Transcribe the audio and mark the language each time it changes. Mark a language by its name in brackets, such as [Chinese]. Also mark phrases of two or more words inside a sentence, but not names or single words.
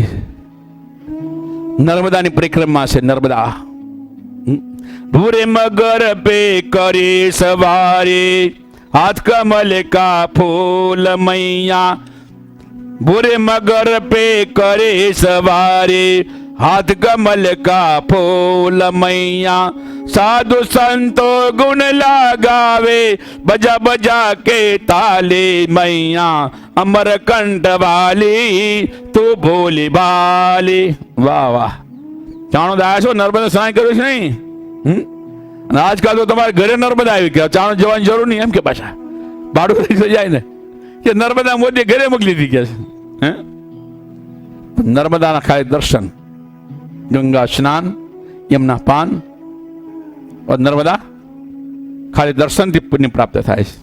[Gujarati] નર્મદાની પરિક્રમા છે. [Hindi] नर्मदा भूरे मगर पे करे सवारे, हाथ कमल का फूल मैया. भूरे मगर पे करे सवारे, हाथ कमल का फूल मैया. साधु संतो गुण लगावे, बजा बजा के ताले मैया. अमर कंठ वाली तू भोली भाली. वाह वाह. [Gujarati] ચાણો દાયા છો? નર્મદા સ્નાન કર્યું છે નહીં? અને આજકાલ તો તમારે ઘરે નર્મદા આવી ગયા, ચાણો જવાની જરૂર નહીં એમ કે પાછા ભાડું થઈ જાય ને કે નર્મદા મોદી ઘરે મોકલી દી ગયા છે. નર્મદાના ખાલી દર્શન, ગંગા સ્નાન, યમુના પાન, નર્મદા ખાલી દર્શનથી પુણ્ય પ્રાપ્ત થાય છે.